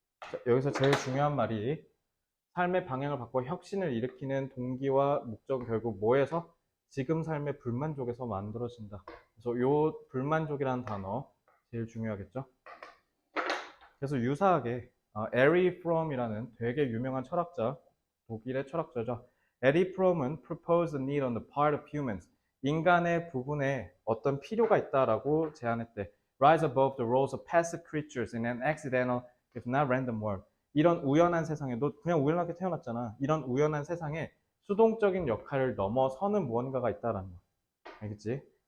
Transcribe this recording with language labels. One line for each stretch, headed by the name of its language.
Korean: 자, 여기서 제일 중요한 말이 삶의 방향을 바꿔 혁신을 일으키는 동기와 목적은 결국 뭐에서? 지금 삶의 불만족에서 만들어진다. 그래서 이 불만족이라는 단어 제일 중요하겠죠. 그래서 유사하게 에리 프롬이라는 되게 유명한 철학자, 독일의 철학자죠. 에리 프롬은
English: proposed a need on the part of humans.
Korean: 인간의 부분에 어떤 필요가 있다라고 제안했대.
English: Rise above the roles of passive creatures in an accidental, if not random world.
Korean: 이런 우연한 세상에, 너 그냥 우연하게 태어났잖아. 이런 우연한 세상에 수동적인 역할을 넘어서는 무언가가 있다라는 거. 알겠지?